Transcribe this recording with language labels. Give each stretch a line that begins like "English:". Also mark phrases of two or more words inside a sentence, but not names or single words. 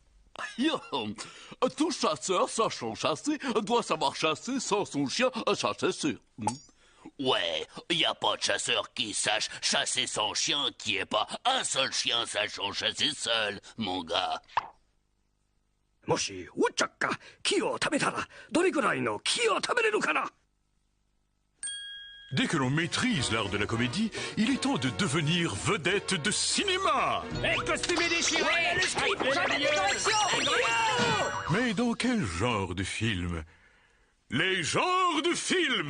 French: Tout chasseur sachant chasser doit savoir chasser sans son chien, ça c'est sûr. Ouais, y a pas de chasseur qui sache chasser son chien qui est pas un seul chien sachant chasser seul, mon gars.
Japanese: もしウッチャッカ木を食べたらどれくらいの木を食べれるかな？
French: Dès que l'on maîtrise l'art de la comédie, il est temps de devenir vedette de cinéma. Les costumés déchirés, Ouais, le script, j'avais des corrections. Mais dans quel genre de film? Les genres de films!